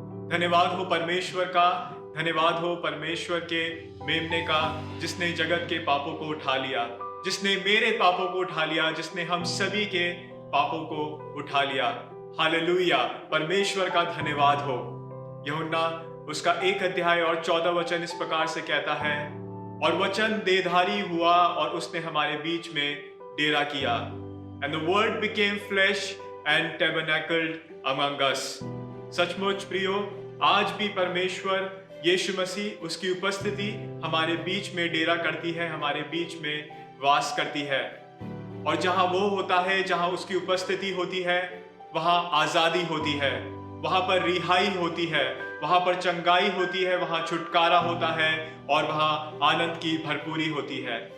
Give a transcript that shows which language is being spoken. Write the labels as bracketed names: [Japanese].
[Hindi] धन्यवाद हो परमेश्वर का, धन्यवाद हो परमेश्वर के मेमने का, जिसने जगत के पापों को उठा लिया, जिसने मेरे पापों को उठा लिया, जिसने हम सभी के पापों को उठा लिया। हालेलुया, परमेश्वर का धन्यवाद हो। यूहन्ना उसका 1 अध्याय और 14 वचन इस प्रकार से कहता है, और वचन देहधारी हुआ और उसने हमारे बीच में डेरा किया। [English] And the word became flesh and tabernacled among us। [Hindi] सचमुच प्रियो, आज भी परमेश्वर यीशु मसीह उसकी उपस्थिति हमारे बीच में डेरा करती है, हमारे बीच में वास करती है। और जहां वो होता है, जहां उसकी उपस्थिति होती है, वहां आजादी होती है, वहां पर रिहाई होती है, वहां पर चंगाई होती है, वहां छुटकारा होता है और वहां आनंद की भरपूरी होती है।